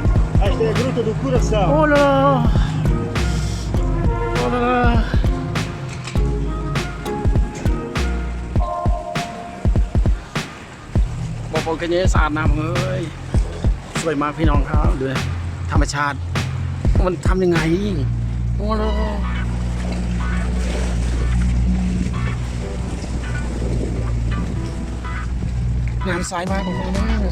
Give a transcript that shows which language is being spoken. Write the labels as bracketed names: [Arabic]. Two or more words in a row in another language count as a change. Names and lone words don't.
[Portuguese] Esta é a Gruta do Coração. [French] Oh là là! Oh là là! [Thai] บอกบอกกันเยอะสะอาดน้ำเอ้ยสวยมากพี่น้องครับดูธรรมชาติมันทำยังไงโอ้โหงานสายมากของผมนะ